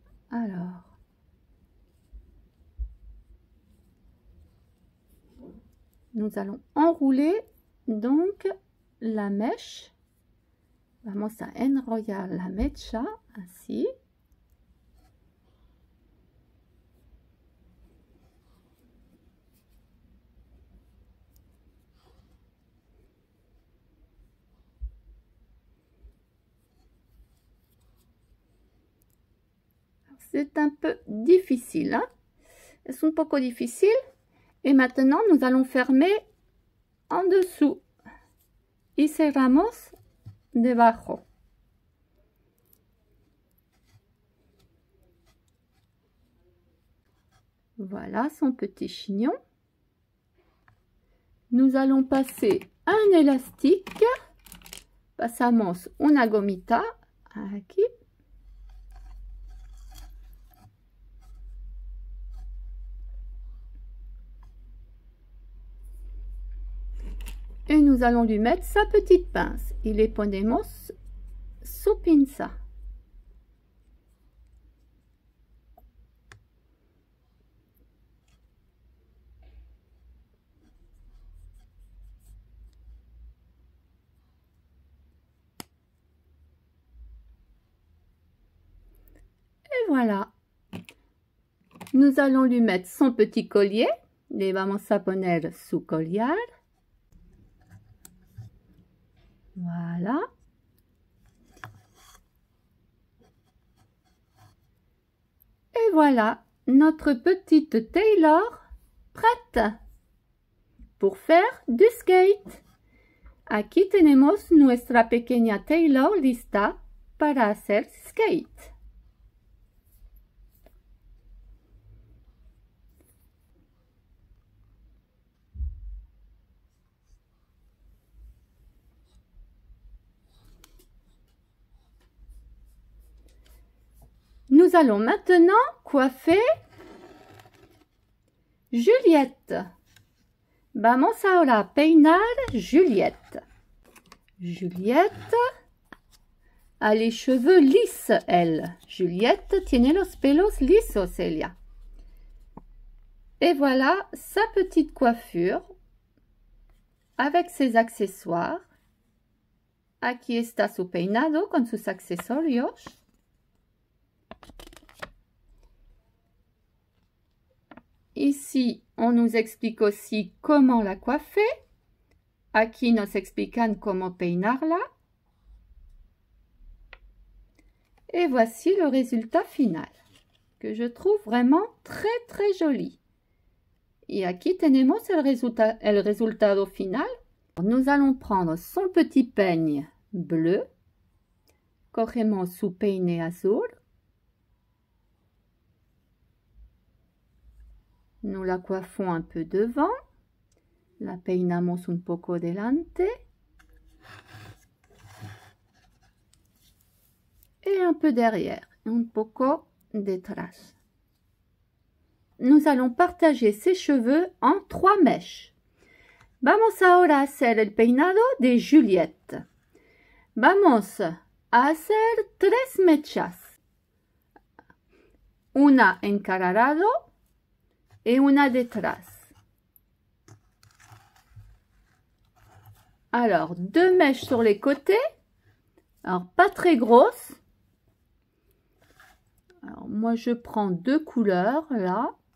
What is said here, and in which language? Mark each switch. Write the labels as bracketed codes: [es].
[fr] Alors, nous allons enrouler donc la mèche. [es] Vamos a enrollar la mecha así. [fr] C'est un peu difficile, hein? C'est [es] un poco [fr] difficile. Et maintenant, nous allons fermer en dessous. [es] Y cerramos debajo. [fr] Voilà son petit chignon. Nous allons passer un élastique. [es] Pasamos una gomita aquí. [fr] Et nous allons lui mettre sa petite pince. [es] Y le ponemos su pinza. [fr] Et voilà. Nous allons lui mettre son petit collier. [es] Le vamos a poner su collar. [fr] Voilà. Et voilà notre petite Taylor prête pour faire du skate. [es] Aquí tenemos nuestra pequeña Taylor lista para hacer skate. [fr] Nous allons maintenant coiffer Juliette. [es] Vamos ahora a peinar Juliette. [fr] Juliette a les cheveux lisses, elle. [es] Juliette tiene los pelos lisos, ella. [fr] Et voilà sa petite coiffure avec ses accessoires. [es] Aquí está su peinado con sus accesorios. [fr] Ici, on nous explique aussi comment la coiffer. [es] Aquí nos explican cómo peinarla. [fr] Et voici le résultat final, que je trouve vraiment très joli. [es] Y aquí tenemos el resultado final. [fr] Nous allons prendre son petit peigne bleu. [es] Cogemos su peine azul. [fr] Nous la coiffons un peu devant. [es] La peinamos un poco delante. [fr] Et un peu derrière, [es] un poco detrás. [fr] Nous allons partager ses cheveux en 3 mèches. [es] Vamos ahora a hacer el peinado de Juliette. Vamos a hacer 3 mechas. Una encararado et una detrás. [fr] Alors, 2 mèches sur les côtés. Alors, pas très grosses. Alors, moi, je prends 2 couleurs, là.